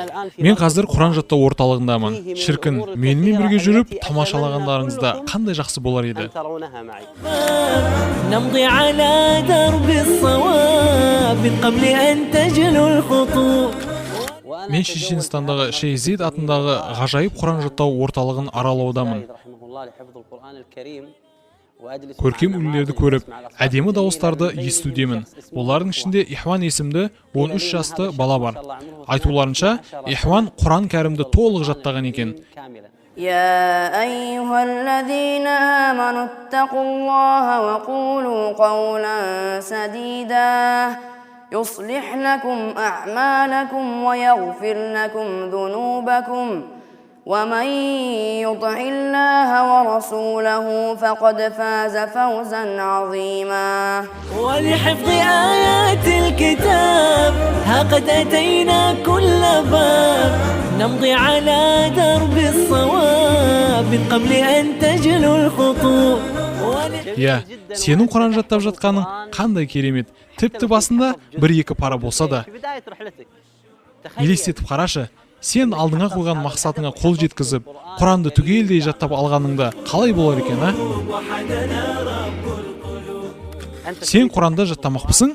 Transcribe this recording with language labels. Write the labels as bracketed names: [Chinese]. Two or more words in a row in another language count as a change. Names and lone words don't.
[Kazakh] Мен қазір Құран жаттау орталығындамын. Шіркін, менімен бірге жүріп тамашалағандарыңызда қандай жақсы болар еді. [Arabic] نمضي على درب الصواب من قبل أن تجلو الخطوط. [Kazakh] Мен Шешенстандағы Шейзид атындағы ғажайып Құран жаттау орталығын аралаудамын. Көркем үлгілерді көріп, әдемі дауыстарды естудемін. Олардың ішінде Ихван есімді 13 жасты бала бар. Айтуларынша, Ихван Құран кәрімді толық жаттаған екен. [Arabic] يا أيها الذين آمنوا اتقوا الله وقولوا قولا سديدا يصلح لكم أعمالكم ويغفر لكم ذنوبكم ومن يطع الله ورسوله فقد فاز فوزا عظيما ولحفظ آيات الكتاب ها قد أتينا كل باب نمضي على درب الصواب من قبل أن تجلو الخطوط. [Kazakh] Я, сенің Құран жаттап жатқаның қандай керемет. Тіпті басында 1-2 пара болса да. Елестетіп қарашы, сен алдыңа қойған мақсатыңа қол жеткізіп, Құранды түгелдей жаттап алғаныңда қалай болар екен, а? Сен Құранды жаттамақпысың?